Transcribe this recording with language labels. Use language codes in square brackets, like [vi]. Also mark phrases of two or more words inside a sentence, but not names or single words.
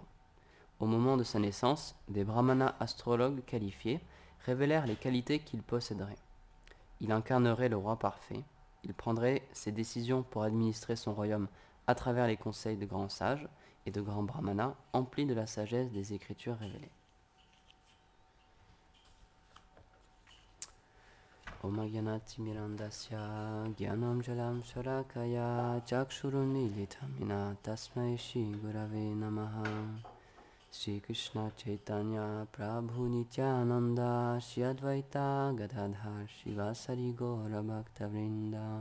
[fr] Au moment de sa naissance, des brahmanas astrologues qualifiés révélèrent les qualités qu'il posséderait. Il incarnerait le roi parfait, il prendrait ses décisions pour administrer son royaume à travers les conseils de grands sages et de grands brahmanas emplis de la sagesse des écritures révélées. [sa] ॐ ज्ञानति मिरान्धस्य ज्ञानं जलं शलाकया चक्षुरुन्मीलितमिन तस्मै श्री गुरवे नमः. श्री कृष्ण चैतन्य प्रभु नित्यानन्द श्री अद्वैत गदाधर श्रीवासादि गौर भक्तवृन्द.